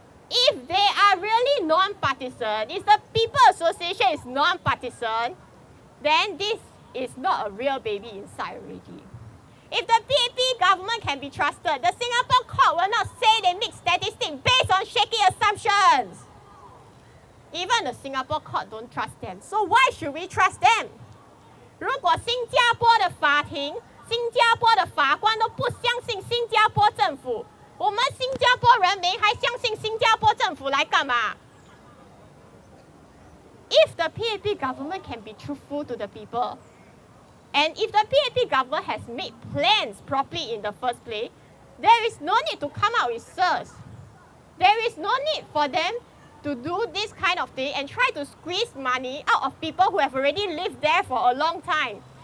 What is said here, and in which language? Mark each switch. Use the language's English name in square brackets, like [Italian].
[English] If they are really non-partisan, if the People Association is non-partisan, then this is not a real baby inside already. If the PAP government can be trusted, the Singapore court will not say they make statistics based on shaky assumptions. Even the Singapore court don't trust them. So why should we trust them? [Chinese] 如果新加坡的法庭、新加坡的法官都不相信新加坡政府，我们新加坡人民还相信新加坡政府来干嘛？ [English] If the PAP government can be truthful to the people, and if the PAP government has made plans properly in the first place, there is no need to come out with SERS. There is no need for them to do this kind of thing and try to squeeze money out of people who have already lived there for a long time.